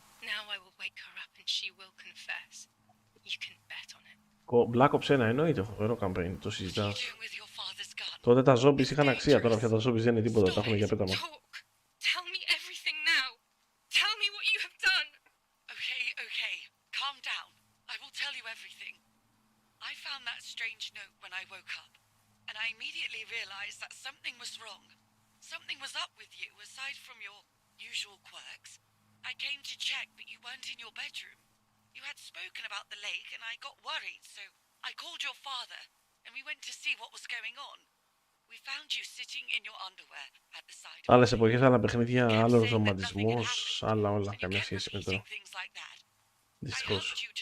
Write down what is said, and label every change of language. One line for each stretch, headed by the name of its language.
English: Now I will wake her up and she will confess. You can bet on it.
Greek: Black Ops 1 εννοείται φοβερό campaign, το συζητάς. Τότε τα zombies είχαν αξία, τώρα πια τα zombies δεν είναι τίποτα, τα έχουν για πέταμα.
English: Tell me everything now. Tell me what you have done. Okay, okay. Calm down. I will tell you everything. I found that strange note when I woke up, and I immediately realized that something was wrong. Something was up with you, aside from your usual quirks. I came to check, but you weren't in your bedroom. You had spoken about the lake, and I got worried, so I called your father, and we went to see what was going on. We found you sitting in your underwear at the side of
Greek: Άλλες εποχές, άλλα παιχνίδια, άλλος ρομαντισμός, άλλα όλα, καμιά σχέση με τώρα. Δυστυχώς.